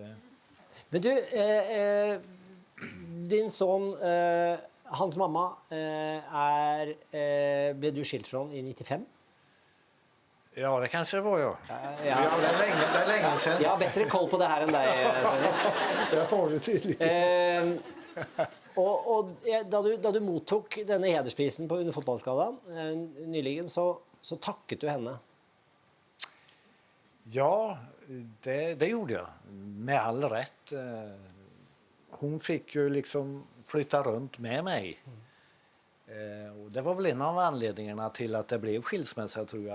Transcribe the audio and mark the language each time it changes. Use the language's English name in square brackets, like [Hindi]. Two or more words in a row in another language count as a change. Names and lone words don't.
[Swedish] Men du, din son, hans mamma, blev du skilt från i 95? Ja, det kanske var jag. Ja, det är länge sedan. Jag har bättre koll på det här än dig, Svennis. Det har du tydligen. [Norwegian] Og da du mottok denne hedersprisen under fotballskadan nyligen, så takket du henne. [Swedish] Ja, det gjorde jag. Med all rätt. Hon fick ju liksom flytta runt med mig. Och det var väl en av anledningarna till att det blev skilsmässa, tror jag.